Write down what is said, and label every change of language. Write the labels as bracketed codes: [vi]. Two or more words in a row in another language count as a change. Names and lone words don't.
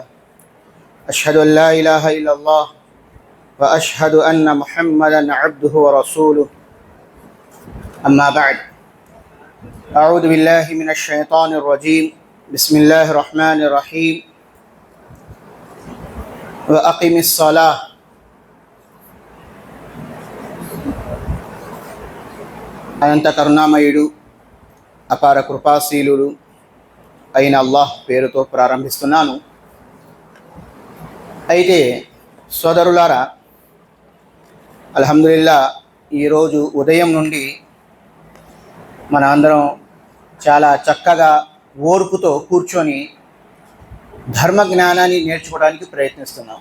[ar] أشهد أن لا إله إلا الله وأشهد أن محمدا عبده ورسوله. أما بعد. أعوذ بالله من الشيطان الرجيم. بسم الله الرحمن الرحيم. وأقم الصلاة. [te] అనంత కరుణామయుడు అపార కృపాశీలుడు అయిన అల్లాహ్ పేరుతో ప్రారంభిస్తున్నాను. అయితే సోదరులారా, అల్హమ్దులిల్లా ఈరోజు ఉదయం నుండి మన అందరం చాలా చక్కగా ఓర్పుతో కూర్చొని ధర్మ జ్ఞానాన్ని నేర్చుకోవడానికి ప్రయత్నిస్తున్నాం.